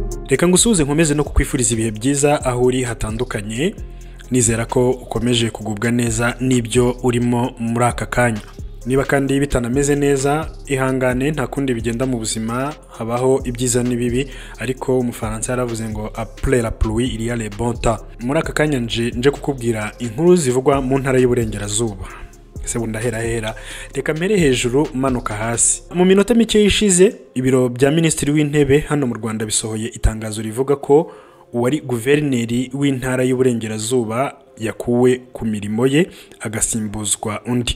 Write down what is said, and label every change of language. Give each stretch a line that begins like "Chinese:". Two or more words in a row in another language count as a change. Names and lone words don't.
Kinyarwanda: reka ngusuhuze nkomeze no kukwifuriza ibihe byiza aho uri hatandukanye. Nizera ko ukomeje kugubwa neza n'ibyo urimo muri aka kanya. Niba kandi bitanameze neza ihangane, nta kundi bigenda mu buzima, habaho ibyiza n'ibibi, ariko umufaransa yaravuze ngo
French: après la pluie il y a le bon temps.
Kinyarwanda: Muri aka kanya nje kukubwira inkuru zivugwa mu ntara y'Uburengerazuba. Ese bundahera reka mpere hejuru manuka hasi. Mu minota mike yishize ibiro bya Minisitiri w'Intebe hano mu Rwanda bisohoye itangazo rivuga ko uwari guverineri w'intara y'Uburengerazuba yakuwe ku mirimo ye agasimbuzwa undi.